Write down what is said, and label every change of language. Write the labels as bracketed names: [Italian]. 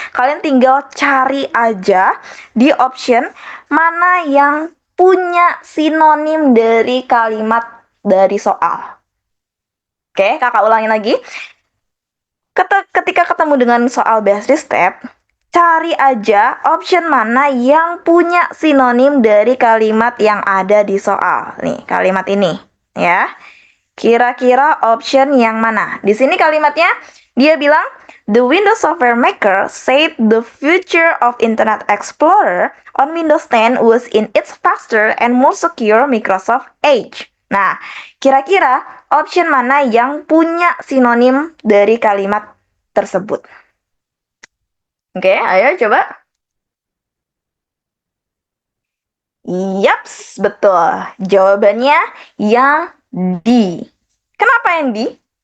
[Indonesian] Kalian tinggal cari aja di option mana yang punya sinonim dari kalimat dari soal. Oke, kakak ulangin lagi. Ketika ketemu dengan soal [English] best restate, [Indonesian] cari aja option mana yang punya sinonim dari kalimat yang ada di soal. Nih, kalimat ini ya. Kira-kira option yang mana? Di sini kalimatnya dia bilang [English] the Windows Software Maker said the future of Internet Explorer on Windows 10 was in its faster and more secure Microsoft Edge. [Indonesian] Nah, kira-kira option mana yang punya sinonim dari kalimat tersebut? Oke, ayo coba. Yaps, betul. Jawabannya yang D. Kenapa yang D?